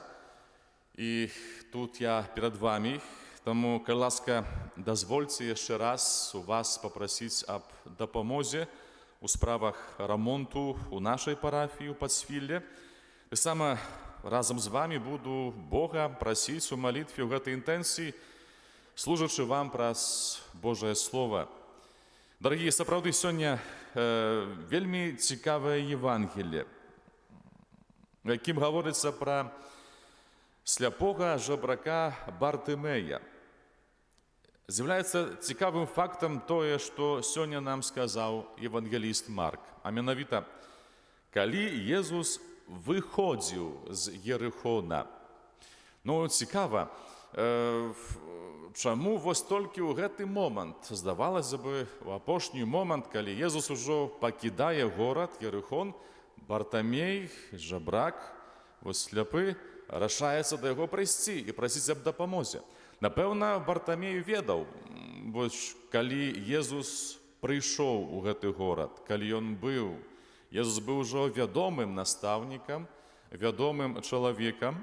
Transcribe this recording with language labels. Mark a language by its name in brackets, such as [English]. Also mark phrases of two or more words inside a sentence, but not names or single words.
[Ukrainian] І тут я перед вами, тому, коли ласка, дозвольте ще раз у вас попросити об допомозі у справах ремонту у нашій парафії у Подсвіллі. І саме разом з вами буду Бога просити у молитві [Russian] в этой [Ukrainian] інтенції, служачи вам праз Божє Слово. Дорогі, [Belarusian] сапраўды, сёння вельмі цікавае Євангеліє, [Ukrainian] в якім говориться про [Belarusian] сляпога жабрака Бартимея. [Ukrainian] З'являється цікавим фактом тое, що сьогодні нам сказав євангеліст Марк. А менавіта, коли Єсус виходив з Єрихона. [Belarusian] Ну, цікаво, чому вось толькі ў гэты момант, здавалося бы, у апошні момант, калі Єсус ужо пакідае горад Єрихон, Бартимей, жабрак, вось сляпы, рашаецца да яго прыйсці і прасіць аб дапамозе. Напэўна, Бартимей ведаў, вось калі Єсус прыйшоў у гэты горад, калі ён быў, Єсус быў ужо вядомым настаўнікам, вядомым чалавекам.